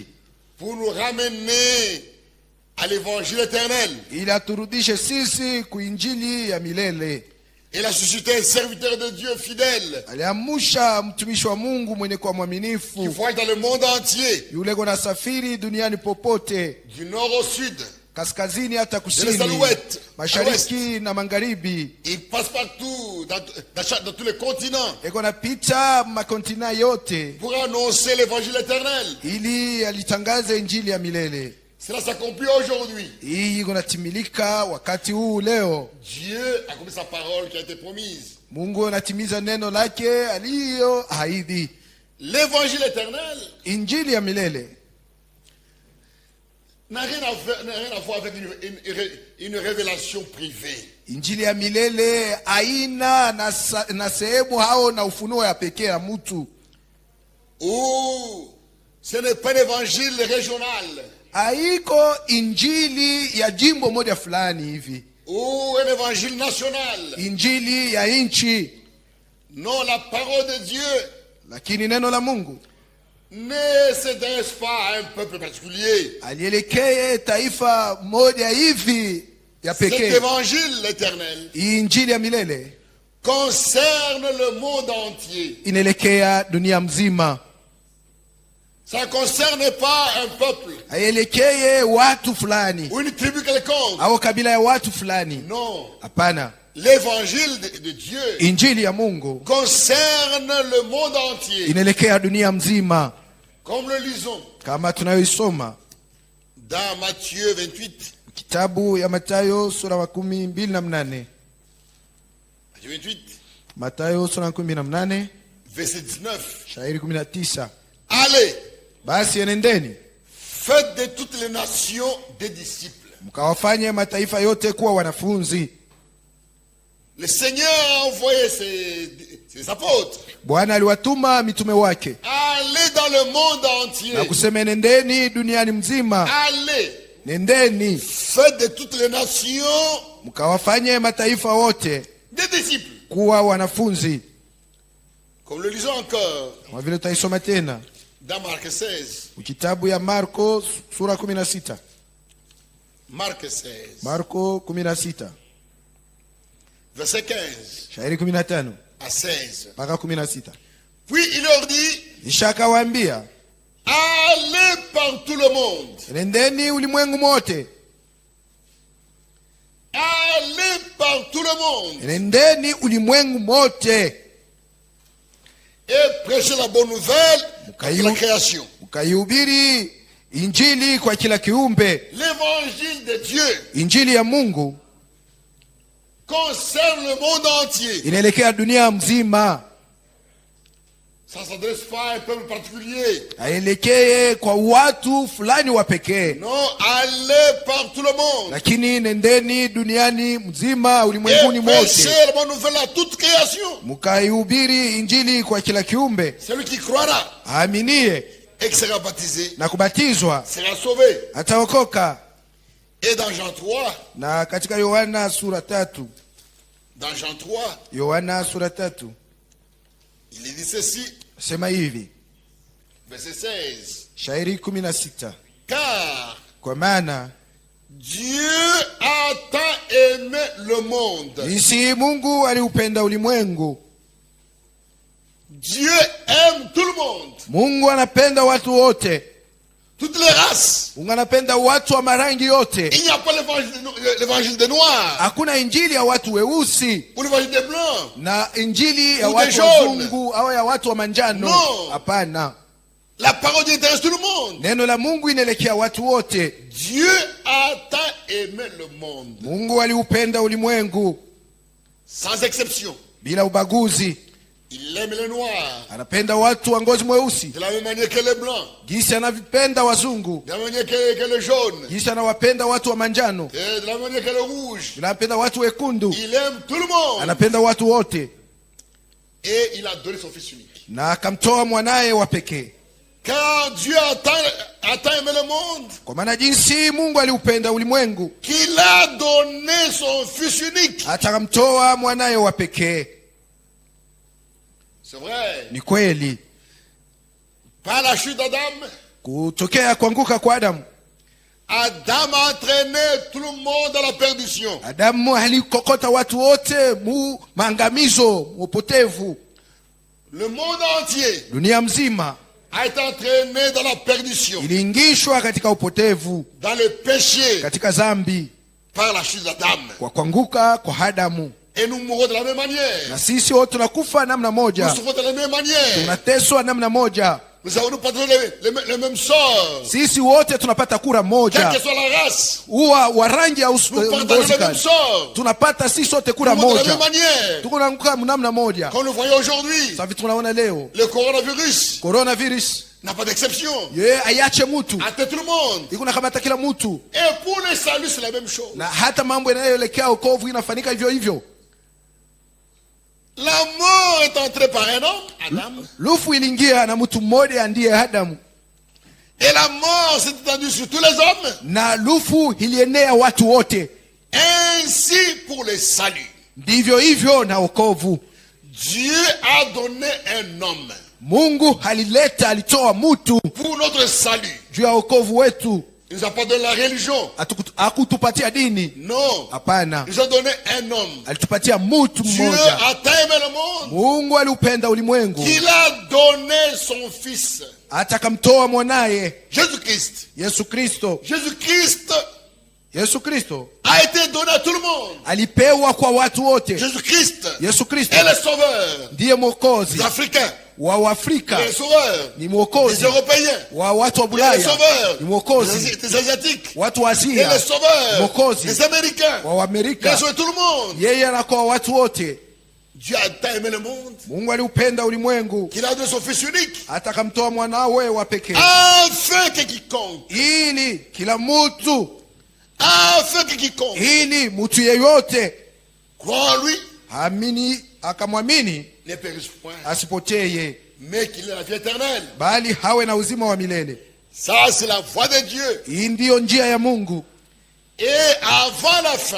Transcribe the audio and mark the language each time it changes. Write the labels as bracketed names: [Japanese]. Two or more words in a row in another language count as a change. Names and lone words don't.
[French] pour nous ramener à l'évangile éternel. [Swahili] Ili aturudishe sisi kuinjili ya milele. [French] Il a suscité un serviteur de Dieu fidèle. [Swahili] Aliamsha mtumishi wa Mungu mwenye kuwa mwaminifu. [French] Qui voyage dans le monde entier. [Swahili] Yule gona safiri duniani popote. [French] Du nord au sud. [Swahili] Kaskazini hata kusini. Mashariki na magharibi. [French] Il passe partout dans tous les continents. [Swahili] Eko napita makontina yote. [French] Pour annoncer l'évangile éternel. [Swahili] Ili alitangaza injili ya milele. [French] Cela s'accomplit aujourd'hui. [Swahili] Hii kunatimilika wakati huu leo. [French] Dieu a accompli sa parole qui a été promise. [Swahili] Mungu anatimiza neno lake aliyoahidi. [French] L'évangile éternel. [Swahili] Injili ya milele. [French] N'a rien à voir avec une révélation privée. [Swahili] Injili ya milele haina na sehemu hao na ufunuo ya pekee ya mtu. [French] Ou ce n'est pas un évangile régional. [Swahili] Haiko injili ya jimbo moja fulani hivi. [French] Ou un évangile national. [Swahili] Injili ya nchi. [French] Non, la parole de Dieu. [Swahili] Lakini neno la Mungu [French] ne s'adresse pas à un peuple particulier. [Swahili] Alielekee taifa moja hivi ya pekee. [French] Cet évangile éternel. [Swahili] Injili ya milele [French] concerne le monde entier. [Swahili] Inaelekea dunia mzima. [French] Ça ne concerne pas un peuple [Swahili] haielekee watu fulani [French] ou une tribu quelconque. [Swahili] au kabila ya watu fulani. [French] Non. [Swahili] Hapana, [French] L'évangile de Dieu [Swahili] injili ya Mungu [French] concerne le monde entier. [Swahili] inaelekea dunia mzima, [French] Comme le lisons [Swahili] kama tunayoisoma [French] dans Matthieu 28. [Swahili] kitabu ya Mathayo sura ya 28. [French] Matthieu 28, [Swahili] Mathayo sura ya 28 [French] verset 19. [Swahili] shairi 19. [French] Allez, [Swahili] Basi enendeni [French] faites de toutes les nations des disciples. [Swahili] mkawafanye mataifa yote kuwa wanafunzi. [French] Le Seigneur a envoyé ses apôtres. [Swahili] Bwana aliwatuma mitume wake [French] Allez dans le monde entier. [Swahili] na kusema nendeni duniani mzima. [French] Allez, [Swahili] Nendeni [French] faites de toutes les nations [Swahili] mkawafanye mataifa wote [French] des disciples. [Swahili] kuwa wanafunzi. [French] Comme le lisons encore [Swahili] Kama vile tutaisoma tena [French] dans Marc 16. [Swahili] kitabu ya Marko sura 16. [French] Marc 16, [Swahili] Marko 16 [French] verset 15 [Swahili] shairi 15 [French] à 16. [Swahili] mpaka 16. [French] Puis il leur dit, [Swahili] Kisha akawaambia, [French] allez par tout le monde. [Swahili] nendeni ulimwengu mote, [French] Allez par tout le monde [Swahili] nendeni ulimwengu mote, [French] et prêchez la bonne nouvelle à la création. [Swahili] mkaihubiri injili kwa kila kiumbe. [French] L'évangile de Dieu [Swahili] Injili ya Mungu [French] concerne le monde entier. [Swahili] inaelekea dunia mzima, [French] Ça ne s'adresse pas à un peuple particulier. [Swahili] haelekee kwa watu fulani wa pekee, [French] Non, allez par tout le monde [Swahili] lakini nendeni duniani mzima, ulimwenguni [French] et [Swahili] mote, [French] prêchez la bonne nouvelle à toute création. [Swahili] mkaihubiri injili kwa kila kiumbe. [French] Celui qui croira [Swahili] Aaminie [French] et qui sera baptisé [Swahili] na kubatizwa [French] sera sauvé. [Swahili] ataokoka. [French] Et dans Jean 3, [Swahili] Na katika Yohana sura 3, [French] dans Jean 3, [Swahili] Yohana sura 3 [French] il est dit ceci, [Swahili] sema hivi, [French] verset 16. [Swahili] shairi 16, [French] Car [Swahili] kwa maana [French] Dieu a tant aimé le monde. [Swahili] jinsi Mungu aliupenda ulimwengu. [French] Dieu aime tout le monde. [Swahili] Mungu anapenda watu wote, [French] Toutes les races. [Swahili] Mungu anapenda watu wa marangi yote. [French] Il n'y a pas l'évangile des noirs [Swahili] Hakuna injili ya watu weusi [French] ou l'évangile des blancs. [Swahili] na injili ya [French] Ou [Swahili] watu [French] des jaunes. [Swahili] wazungu au ya watu wa manjano. [French] No. [Swahili] Hapana, [French] La parole de Dieu intéresse tout le monde. [Swahili] neno la Mungu inaelekea watu wote. [French] Dieu a tant aimé le monde. [Swahili] Mungu aliupenda ulimwengu [French] Sans exception. [Swahili] bila ubaguzi. [French] Il aime les noirs. [Swahili] Anapenda watu wa ngozi mweusi [French] De la même manière que les blancs. [Swahili] jinsi anavipenda wazungu, [French] De la même manière que les jaunes. [Swahili] jinsi anawapenda watu wa manjano, [French] Et de la même manière que les rouges. [Swahili] anapenda watu wekundu, [French] Il aime tout le monde. [Swahili] anapenda watu wote, [French] Et il a donné son fils unique. [Swahili] na akamtoa mwanaye wa pekee. [French] Car Dieu a tant aimé le monde [Swahili] Kwa maana jinsi Mungu aliupenda ulimwengu [French] qu'il a donné son fils unique. [Swahili] hata akamtoa mwanaye wa pekee. [French] C'est vrai. [Swahili] Ni kweli, [French] Par la chute d'Adam, [Swahili] kutokea kuanguka kwa Adamu, [French] Adam a entraîné tout le monde dans la perdition. [Swahili] Adamu alikokota watu wote mu maangamizo, mu upotevu. [French] Le monde entier [Swahili] Dunia mzima [French] a été entraîné dans la perdition, [Swahili] iliingishwa katika upotevu, [French] dans le péché, [Swahili] katika zambi, [French] par la chute d'Adam. [Swahili] kwa kuanguka kwa Adamu. [French] Et nous mourrons de la même manière. [Swahili] Na sisi wote tunakufa namna [French] Nous [Swahili] moja, [French] souffrons de la même manière. [Swahili] tunateswa namna moja. [French] Nous avons nous partager le même sort. [Swahili] Sisi wote tunapata kura [French] Quelle [Swahili] moja, [French] que soit la race, [Swahili] uwa wa rangi au [French] nous partageons [Swahili] ngozi [French] le même [Swahili] gani, [French] sort. [Swahili] tunapata sisi sote [French] Nous [Swahili] kura [French] mourons de la même [Swahili] moja, [French] manière. [Swahili] tunaanguka namna moja. [French] Comme nous voyons aujourd'hui, [Swahili] Savi tunaona leo [French] le coronavirus [Swahili] coronavirus [French] n'a pas d'exception. [Swahili] ye ayache mtu, [French] Atteint tout le monde. [Swahili] iko nakamata kila mtu, [French] Et pour le salut, c'est la même chose. [Swahili] na hata mambo yanayoelekea wokovu inafanyika hivyo hivyo. [French] La mort est entrée par un homme, Adam. [Swahili] Lufu iliingia na mtu mmoja ndiye Adamu, [French] Et la mort s'est étendue sur tous les hommes. [Swahili] na lufu ilienea watu wote. [French] Ainsi pour le salut. [Swahili] Ndivyo hivyo na wokovu. [French] Dieu a donné un homme [Swahili] Mungu alitoa mtu [French] pour notre salut. [Swahili] juu ya wokovu wetu. [French] Il nous a pas donné la religion. [Swahili] Hakutupatia dini. [French] Non. [Swahili] Hapana. [French] Il nous a donné un homme. [Swahili] Alitupatia mtu [French] Dieu [Swahili] mmoja. [French] a tant aimé le monde [Swahili] Mungu aliupenda ulimwengu [French] qu'il a donné son fils. [Swahili] hata akamtoa mwanaye [French] Jésus-Christ. [Swahili] Yesu Kristo. [French] Jésus-Christ [Swahili] Yesu Kristo [French] a été donné à tout le monde. [Swahili] alipewa kwa watu wote. [French] Jésus-Christ [Swahili] Yesu Kristo [French] est le sauveur [Swahili] ndiye mwokozi [French] des Africains, [Swahili] wa Afrika, [French] le sauveur [Swahili] ni [French] des [Swahili] mwokozi [French] Européens, [Swahili] wa watu wa [French] le [Swahili] Bulaya, [French] sauveur [Swahili] ni mwokozi [French] des Asiatiques, [Swahili] watu wa [French] et [Swahili] Asia, [French] le sauveur [Swahili] mwokozi [French] des Américains. [Swahili] wa [French] Il a [Swahili] Amerika. [French] sauvé tout le monde. [Swahili] Yeye anakuwa watu wote. [French] Dieu a tant aimé le monde [Swahili] Mungu aliupenda ulimwengu [French] qu'il a donné son fils unique, [Swahili] hata akamtoa mwanawe wa pekee, [French] afin que quiconque, [Swahili] ili kila mtu, [French] afin que quiconque [Swahili] ili mtu yeyote [French] croit en lui [Swahili] amini akamwamini [French] ne périsse point, [Swahili] asipoteye, [French] mais qu'il ait la vie éternelle. [Swahili] bali hawe na uzima wa milele. [French] Ça, c'est la voie de Dieu. [Swahili] Hii ndiyo njia ya Mungu. [French] Et avant la fin,